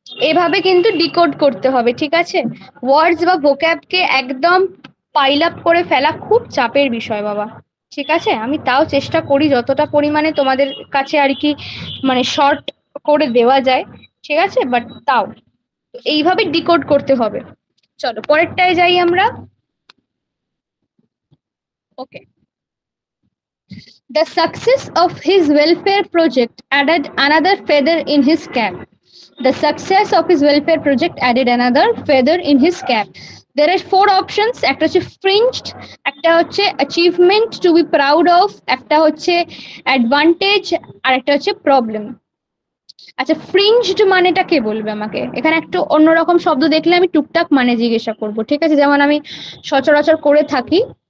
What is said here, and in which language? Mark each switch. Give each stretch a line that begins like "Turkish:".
Bangla: এভাবে কিন্তু ডিকোড করতে হবে, ঠিক আছে? ওয়ার্ডস বা ভোক্যাবকে একদম পাইল আপ করে ফেলা খুব চাপের বিষয় বাবা। ঠিক আছে, আমি তাও চেষ্টা করি যতটা পরিমাণে তোমাদের কাছে আর কি মানে শর্ট করে দেওয়া যায়, ঠিক আছে, বাট তাও এইভাবে ডিকোড করতে হবে। চলো পরেরটায় যাই আমরা।
English: Okay, the success of his welfare project added another feather in his cap. The success of his welfare project added another feather in his cap. There are four options.
Bangla: একটা হচ্ছে fringed, একটা হচ্ছে
English: achievement to be proud of,
Bangla: একটা হচ্ছে advantage, আর একটা হচ্ছে problem. আচ্ছা, ফ্রিঞ্জড মানেটা কে বলবে আমাকে? এখানে একটু অন্যরকম শব্দ দেখলে আমি টুকটাক মানে জিজ্ঞাসা করব, ঠিক আছে, যেমন আমি সচরাচর করে থাকি।